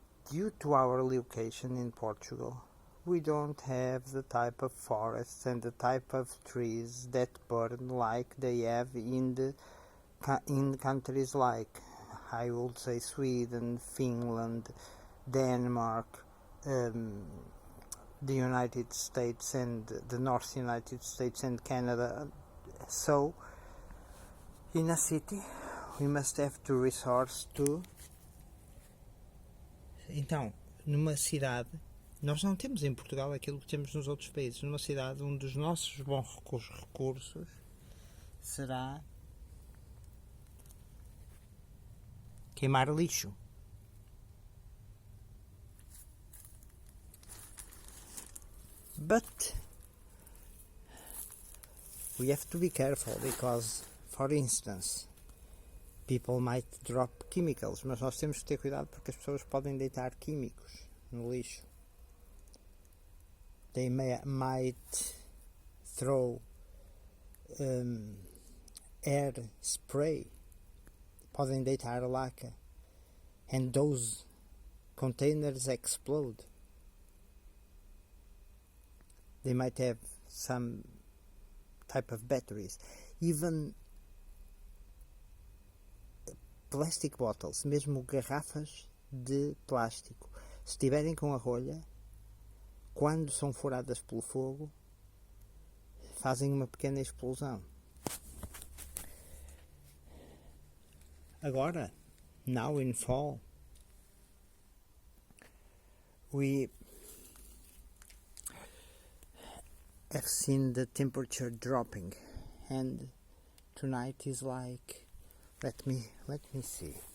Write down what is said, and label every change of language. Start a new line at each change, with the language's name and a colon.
English: Due to our location in Portugal, we don't have the type of forests and the type of trees that burn like they have in countries like, I would say, Sweden, Finland, Denmark, the United States and the North United States and Canada. So, in a city, we must have to resort to...
Portuguese: Então, numa cidade, nós não temos em Portugal aquilo que temos nos outros países. Numa cidade, um dos nossos bons recursos será queimar lixo.
English: But we have to be careful because, for instance, people might drop chemicals,
Portuguese: mas nós temos que ter cuidado porque as pessoas podem deitar químicos no lixo.
English: They might throw air spray,
Portuguese: podem deitar laca,
English: and those containers explode. They might have some type of batteries. Even plastic bottles,
Portuguese: mesmo garrafas de plástico, se estiverem com a rolha, quando são furadas pelo fogo, fazem uma pequena explosão. Agora,
English: now in fall, we have seen the temperature dropping, and tonight is like, let me see.